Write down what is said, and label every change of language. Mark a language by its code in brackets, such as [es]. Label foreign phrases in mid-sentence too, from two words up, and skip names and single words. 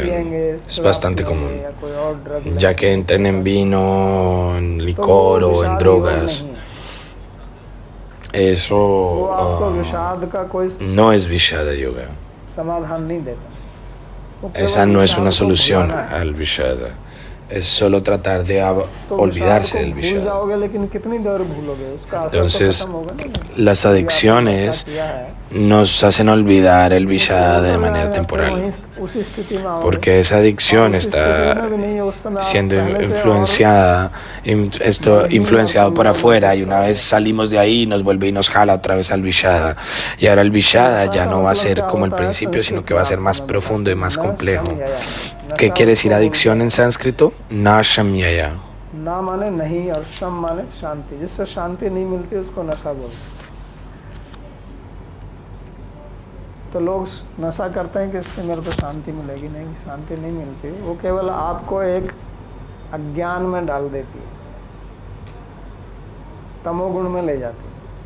[es] Es bastante común, ya que entren en vino, en licor o en drogas. Eso no es Vishada Yoga. Esa no es una solución al Vishada. es solo tratar de [hi] तो [es] olvidarse del [hi] भूल [es] vishada. [hi] जाओगे, लेकिन कितनी देर भूलोगे, उसका असर तो [es] Entonces, [hi] खत्म होगा ना। [es] las adicciones nos hacen olvidar el vishada de manera temporal, [hi] उसी स्थिति में आओगे, [es] porque esa adicción está [hi] में भी नहीं, उस समय आप [es] siendo [hi] पहले से [es] influenciado por afuera, y una vez salimos de ahí nos vuelve y nos jala otra vez al vishada, y ahora el vishada ya no va a ser como el principio, sino que va a ser más profundo y más complejo. ¿Qué quiere decir adicción en sánscrito? Nashamyaya. [hi] ना माने नहीं और शम माने शांति, जिससे शांति नहीं मिलती उसको नशा बोलते। तो लोग नशा करते हैं कि इससे मेरे को शांति मिलेगी, नहीं, शांति नहीं मिलती, वो केवल आपको एक अज्ञान में डाल देती है, तमोगुण में ले जाती है।